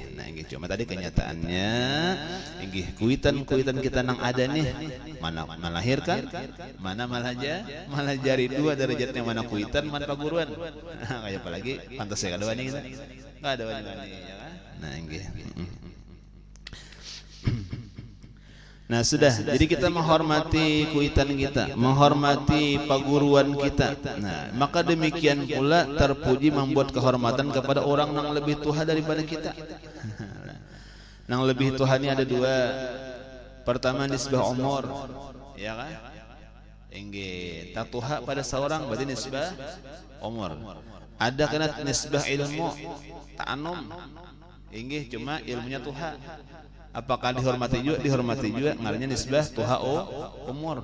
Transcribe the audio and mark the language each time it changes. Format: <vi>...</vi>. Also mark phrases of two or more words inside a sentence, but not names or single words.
<bjn>Nah inggih cuma tadi kenyataannya inggih kuitan kita nang ada nih mana melahirkan mana malah jari dua derajatnya mana kuitan mana paguruan. Nah, kayak apalagi pantas ya kada wani kita. Kada wani ya kan? Nah inggih. Nah sudah, jadi kita menghormati kuitan kita, menghormati paguruan kita.</bjn> <id>Nah maka demikian pula terpuji membuat kehormatan kepada orang yang lebih tua daripada kita. Yang lebih tua ini ada dua. Pertama nisbah umur, ya kan?</id> <bjn>Inggih, tatuha pada seorang berarti nisbah umur.</bjn> <id>Ada kena nisbah ilmu, ta'anum.</id> <bjn>Inggih cuma ilmunya tuha. Apakah dihormati juga ngarannya nisbah tuha umur.</bjn>